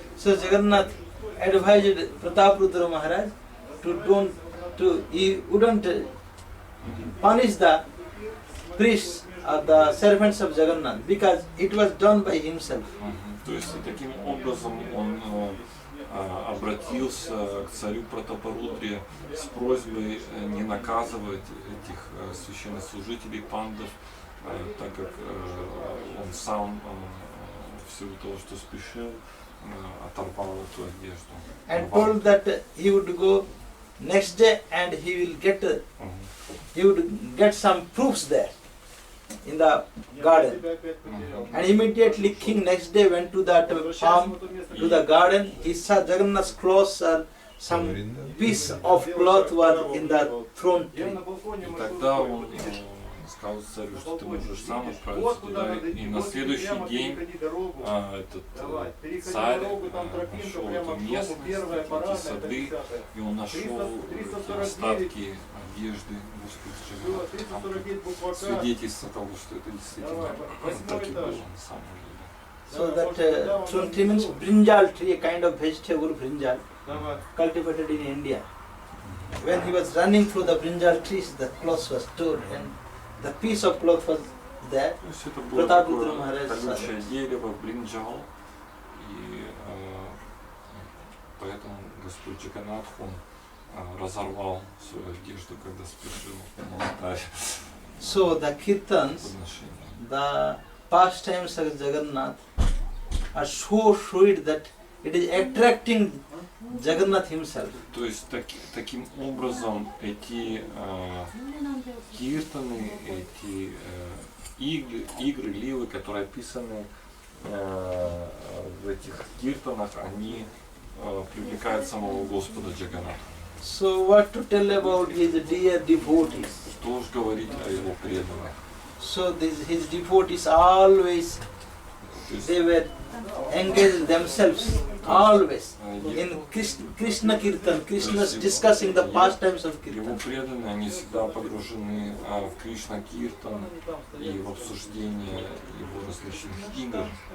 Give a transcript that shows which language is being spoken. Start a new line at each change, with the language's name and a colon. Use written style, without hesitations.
English: So Jagannath advised Prataprudra Maharaj he wouldn't punish the priests or the servants of Jagannath because it was done by himself.
Russian: То есть таким образом он обратился к царю Пратапарудре с просьбой не наказывать этих священнослужителей пандов, так как он сам в силу того, что спешил, оторвал эту одежду.
English: And told that he would go next day and he would get some proofs there in the garden. And immediately king next day went to that farm, to the garden. He saw Jagannath's clothes and some piece of cloth was in the throne tree.
Russian: И тогда он сказал царю, что ты можешь сам отправиться туда. И на следующий день этот царь нашел эту местность, эти сады, и он нашел эти остатки одежды Господа Джаганатха, свидетельство того, что это действительно так и было на самом деле.
English: So that throne tree means brinjal tree, a kind of vegetable brinjal, cultivated in India. when he was running through the brinjal trees, the cloth was torn and the piece of cloth was there.
Russian: То есть это было Пратапудра такое Махарадж колючее дерево, бринджал, и поэтому Господь Джаганатх, он разорвал свою одежду, когда спешил на алтарь.
English: So the kirtans,
Russian: Подношение.
English: the pastimes of Jagannath are so sweet that it is attracting Jagannath himself.
Russian: То есть таким образом эти киртаны, эти игры, ливы, которые описаны в этих киртанах, они привлекают самого Господа Джаганатха.
English: So what to tell about his dear devotees?
Russian: Что уж говорить о его преданных.
English: So his devotees always, they were engaged themselves always in Krishna Kirtan, Krishna's discussing the pastimes of
Russian: Его
English: Kirtan.
Russian: преданные, они всегда погружены в Кришна Киртан и в обсуждение его различных игр.